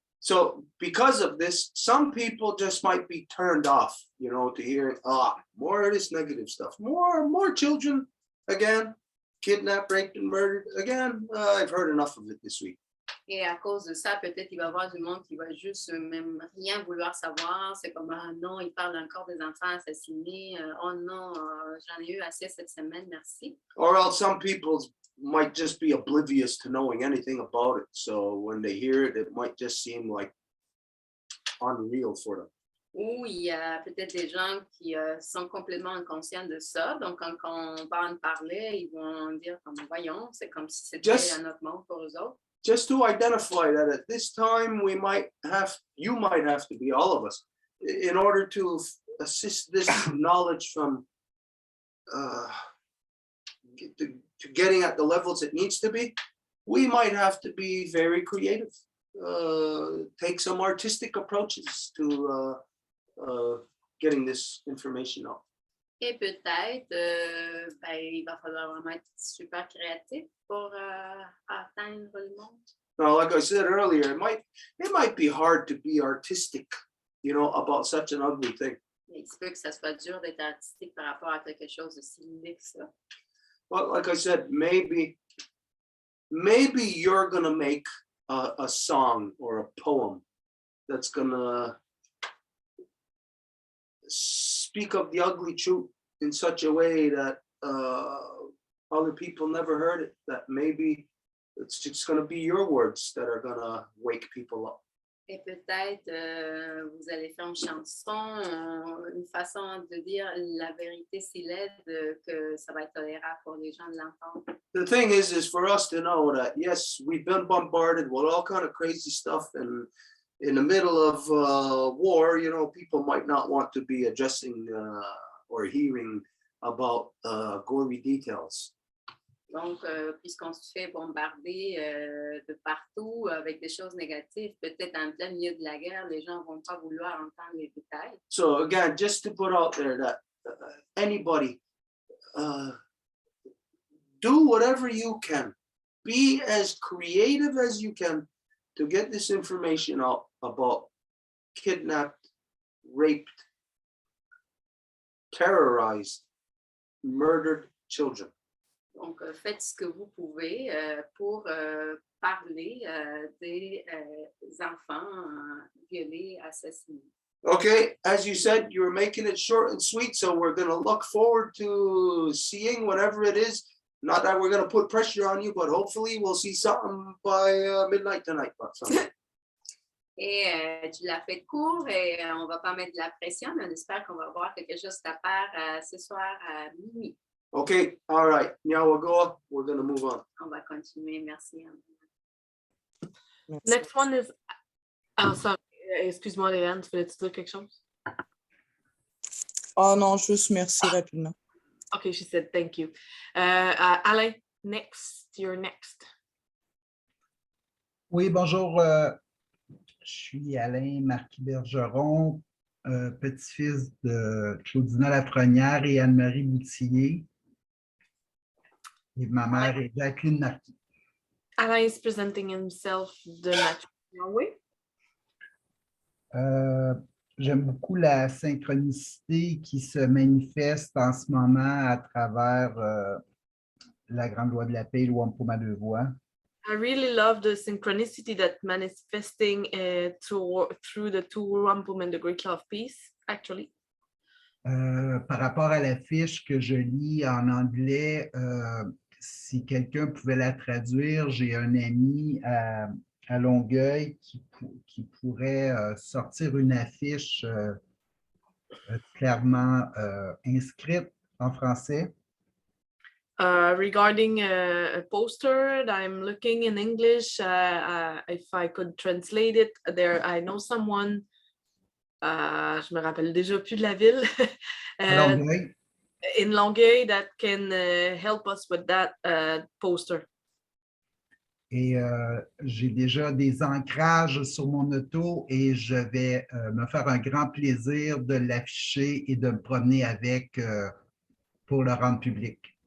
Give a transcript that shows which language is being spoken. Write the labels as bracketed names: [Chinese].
[English] So because of this, some people just might be turned off, to hear more of this negative stuff, more children again, kidnapped, raped, and murdered. Again, I've heard enough of it this week. [French] Et à cause de ça, peut-être qu'il va y avoir du monde qui va juste même rien vouloir savoir. C'est comme, ah non, il parle encore des enfants assassinés. Oh non, j'en ai eu assez cette semaine, merci. [English] Or else some people might just be oblivious to knowing anything about it. So when they hear it, it might just seem like unreal for them. [French] Ou il y a peut-être des gens qui sont complètement inconscients de ça. Donc, quand on va en parler, ils vont dire comme, voyons, c'est comme si c'était un autre monde pour eux autres. [English] Just to identify that at this time, you might have to be, all of us, in order to assist this knowledge from to getting at the levels it needs to be, we might have to be very creative, take some artistic approaches to getting this information out. [French] Et peut-être, il va falloir vraiment être super créatif pour atteindre le monde. [English] Now, like I said earlier, it might be hard to be artistic, about such an ugly thing. [French] Il se peut que ça soit dur d'être artistique par rapport à quelque chose de si laid que ça. [English] Well, like I said, maybe you're gonna make a song or a poem that's gonna speak of the ugly truth in such a way that other people never heard it, that maybe it's just going to be your words that are going to wake people up. [French] Et peut-être vous allez faire une chanson, une façon de dire la vérité si laide que ça va être tolérable pour les gens de l'entendre. [English] The thing is for us to know that, yes, we've been bombarded with all kind of crazy stuff, and in the middle of war, people might not want to be addressing or hearing about gory details. [French] Donc, puisqu'on se fait bombarder de partout avec des choses négatives, peut-être en plein milieu de la guerre, les gens ne vont pas vouloir entendre les détails. [English] So again, just to put out there that anybody, do whatever you can, be as creative as you can to get this information out about kidnapped, raped, terrorized, murdered children. [French] Donc, faites ce que vous pouvez pour parler des enfants violés, assassinés. [English] Okay, as you said, you're making it short and sweet, so we're going to look forward to seeing whatever it is. Not that we're going to put pressure on you, but hopefully we'll see something by midnight tonight. [French] Et tu l'as fait court et on ne va pas mettre de la pression, mais on espère qu'on va voir quelque chose à part ce soir à minuit. [English] Okay, all right. Now we're going to move on. [French] On va continuer. Merci. [English] Next one is... Oh, sorry. [French] Excuse-moi, Léane, tu voulais-tu dire quelque chose? Oh non, juste merci rapidement. [English] Okay, she said thank you. Alain, you're next. [French] Oui, bonjour. Je suis Alain Marquis-Bergeron, petit-fils de Claudina Lafrenière et Anne-Marie Boutillier. Et ma mère est Jacqueline Marquis. [English] Alain is presenting himself the natural way. [French] J'aime beaucoup la synchronicité qui se manifeste en ce moment à travers la grande loi de la paix, le Wampum à deux voix. [English] I really love the synchronicity that manifesting through the two Wampum and the Great Law of Peace, actually. [French] Par rapport à la fiche que je lis en anglais, si quelqu'un pouvait la traduire, j'ai un ami à Longueuil qui pourrait sortir une affiche clairement inscrite en français. [English] Regarding a poster that I'm looking in English, if I could translate it, there I know someone, [French] je me rappelle déjà plus de la ville, [English] Longueuil. in Longueuil that can help us with that poster. [French] Et j'ai déjà des ancrages sur mon auto et je vais me faire un grand plaisir de l'afficher et de me promener avec pour le rendre public.